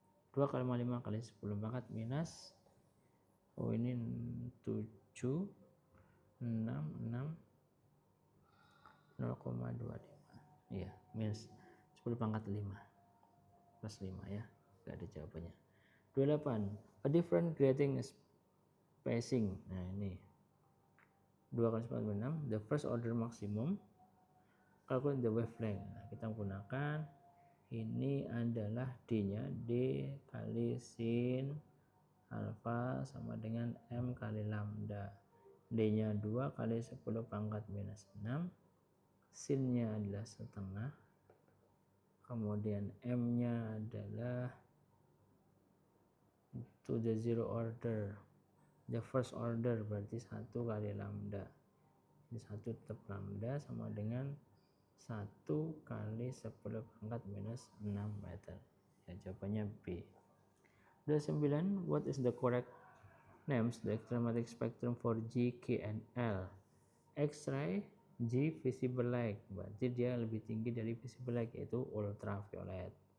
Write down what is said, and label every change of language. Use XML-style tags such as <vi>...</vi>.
<id>2 kali 5 kali 10 pangkat minus, ini 7, 6, 0,25, iya, minus 10 pangkat 5 plus 5 ya, gak ada jawabannya.</id> <en>28, a different grading spacing.</en> <id>Nah ini 2 kali 10 6,</id> <en>the first order maximum, calculate the wavelength.</en> <id>Nah, kita menggunakan ini adalah D-nya, D kali sin alfa sama dengan M kali lambda. D-nya 2 kali 10 pangkat minus 6, sin-nya adalah setengah, kemudian M-nya adalah</id> <en>to the zero order, the first order</en> <id>berarti 1 kali lambda, ini 1 tetap lambda sama dengan 1 kali 10 pangkat minus 6 meter. Ya, jawabannya B.</id> <en>29, what is the correct names the electromagnetic spectrum for G, K, and L?</en> <id>X-ray, G visible light, berarti dia lebih tinggi dari visible light, yaitu ultraviolet.</id>